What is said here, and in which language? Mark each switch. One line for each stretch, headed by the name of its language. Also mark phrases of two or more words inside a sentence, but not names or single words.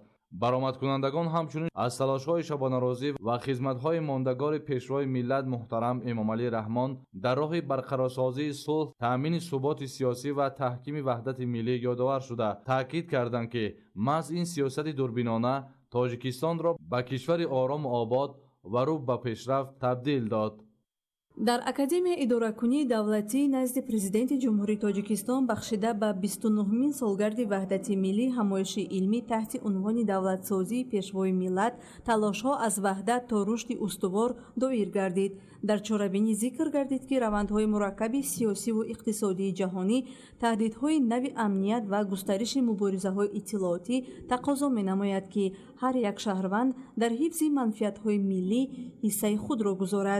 Persian: برآمدکنندگان همچنین از تلاش‌های شبانه‌روزی و خدمت‌های ماندگار پیشروی ملت محترم امامعلی رحمان در راه برقرارسازی صلح، تأمین ثبات سیاسی و تحکیم وحدت ملی یادآور شده تاکید کردند که محض این سیاست دوربینانه تاجیکستان را به کشور آرام و آباد و رو به پیشرفت تبدیل داد.
Tajik: дар академияи идоракунии давлатӣ назди президенти ҷумҳурии тоҷикистон бахшида ба 29-мин солгарди ваҳдати миллӣ ҳамоиши илмӣ таҳти унвони давлатсозии пешвои миллат талошҳо аз ваҳдат то рушди устувор доир гардид. дар чорабинӣ зикр гардид ки равандҳои мураккаби сиёсиву иқтисодии ҷаҳонӣ таҳдидҳои нави амният ва густариши муборизаҳои иттилоотӣ тақозо менамояд ки ҳар як шаҳрванд дар ҳифзи манфиатҳои миллӣ ҳиссаи худро гузорад.